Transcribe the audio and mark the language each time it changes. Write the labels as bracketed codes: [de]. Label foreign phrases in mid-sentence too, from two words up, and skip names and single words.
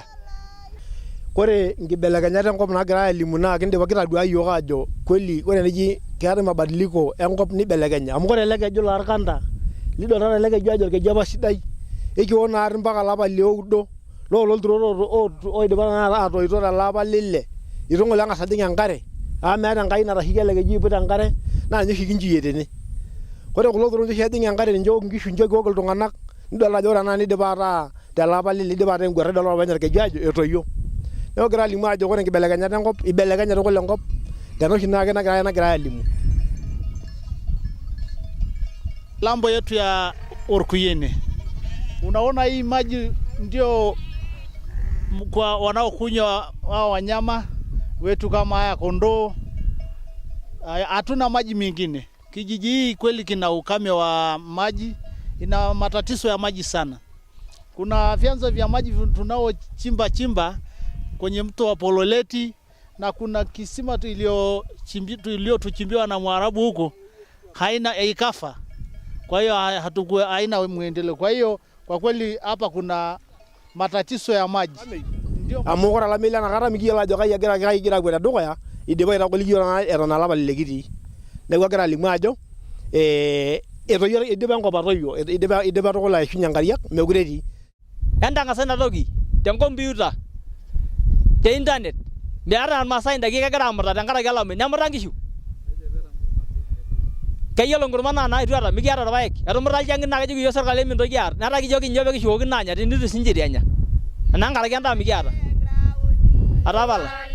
[mas] Ore nkibelekenyat enkop naagira alimu naa kitadua iyiok ajo kweli ore eneji keetai mabadiliko enkop nibelekenya amu ore ele keju loorkanta lidoltata ele keju ajo orkeju apa sidai ekiwok naarri mpaka olapa lioudo loololturot oidipa tanakata aatoito tele apa lile itu ng'ole eng'as ajing enkare amu meeta enkai natasheiki ele keju aiput enkare naa ninye oshi kinchuyie tene. Ore kulo turot oshi ejing enkare ninche eok nkishu ninche kiwok iltung'anak nidol ajo ore ena nidipa ataa tele apa lile idipa ataa enguarra idol olopeny orkeju ajo etoyio. Neeku kigira alimu ajo ore nkibelekenyat enkop ibelekenyate kule enkop tena oshi naake nagirai alimu. [sw] Lambo yetu ya Orkuyene. Unaona hii maji ndio kwa wanaokunywa hao wanyama wetu kama haya kondoo. Hatuna maji mengine. Kijiji hii kweli kina ukame wa maji, ina matatizo ya maji sana. Kuna vyanzo vya maji tunao chimba kwenye mto wa Pololeti na kuna kisima iliyotuchimbiwa na Mwarabu huko haina ikafa. Kwa hiyo haina muendeleo. Kwa hiyo kwa kweli hapa kuna matatizo ya maji. [mas] Amu ore olamei nakata mikiyiolo ajo kai egira apuo tedukuya idipa aitagoliki iyiok eton olapa lile kitii. Neeku egira alimu ajo idipa enkop atoyio idipa tukul aishunye nkariak mekure etii. entang'asa ina toki tenkompiuta te internet meeta Maasai indaiki kegira amuta tenkaraki olameyu nemuta nkishu keyiolo nkurman naa itu eata mikiata irpaek etumuta ilchang'in naa kejoki iyiok serkali mintoki aar netaa kijoki nyoo pekishukoki naanya tenitu sinche itu enya enankaraki endaa mikiata atapala